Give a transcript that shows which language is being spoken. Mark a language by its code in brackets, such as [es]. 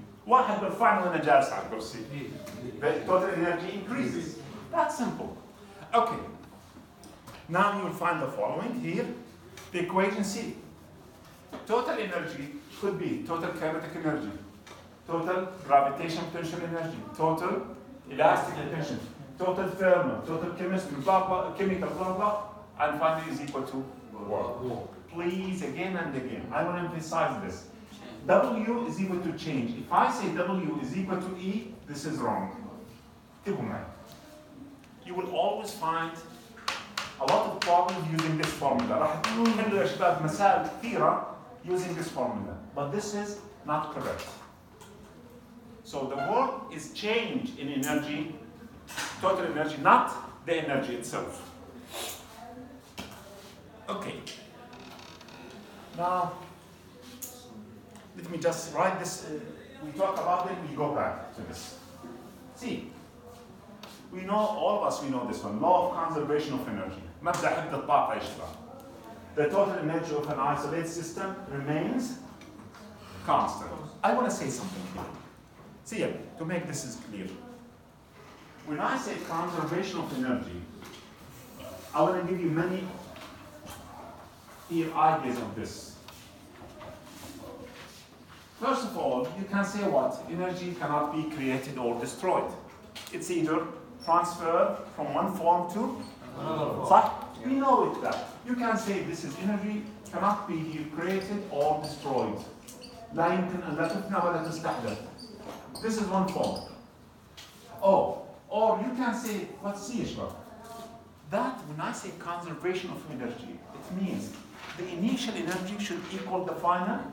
[ar] واحد برفعني وأنا جالس على الكرسي. [en] The total energy increases. That's simple. Okay. Now you will find the following here. The equation C. Total energy could be total kinetic energy total gravitational potential energy, total elastic potential, total thermal, total chemistry, blah, blah, chemical, blah, blah, and finally is equal to work. Please, again and again, I want to emphasize this. W is equal to change. If I say W is equal to E, this is wrong. You will always find a lot of problems using this formula. [ar] راح تحلوا يا شباب مسائل كثيرة [en] using this formula. But this is not correct. So the work is change in energy, total energy, not the energy itself. Okay. Now, let me just write this. We talk about it, we go back to this. See, we know, all of us, we know this one, law of conservation of energy. [ar] مبدأ حفظ الطاقة يا شباب. [en] The total energy of an isolated system remains constant. I want to say something here. See, to make this is clear. When I say conservation of energy, I want to give you many ideas of this. First of all, you can say what? Energy cannot be created or destroyed. It's either transferred from one form to another. [ar] صح? [en] We know it that. You can say this is energy cannot be here created or destroyed. [ar] لا يمكن أن لا تفنى ولا تستحدث. [en] This is one form. Oh, or you can say, what's C, that when I say conservation of energy, it means the initial energy should equal the final.